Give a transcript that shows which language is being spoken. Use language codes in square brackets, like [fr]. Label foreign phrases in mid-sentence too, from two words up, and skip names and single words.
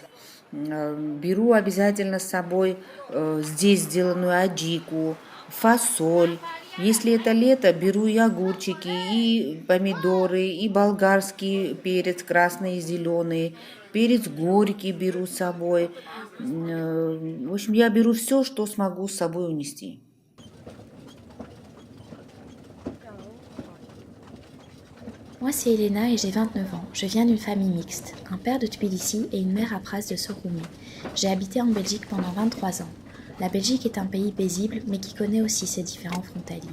[ru] Беру обязательно с собой здесь сделанную аджику, фасоль. Если это лето, беру и огурчики, и помидоры, и болгарский перец, красный и зеленый, перец горький беру с собой. В общем, я беру все, что смогу с собой унести. [fr] Moi, c'est Elena et j'ai 29 ans. Je viens d'une famille mixte, un père de Tbilissi et une mère à Pras de Soroumi. J'ai habité en Belgique pendant 23 ans. La Belgique est un pays paisible, mais qui connaît aussi ses différents frontaliers.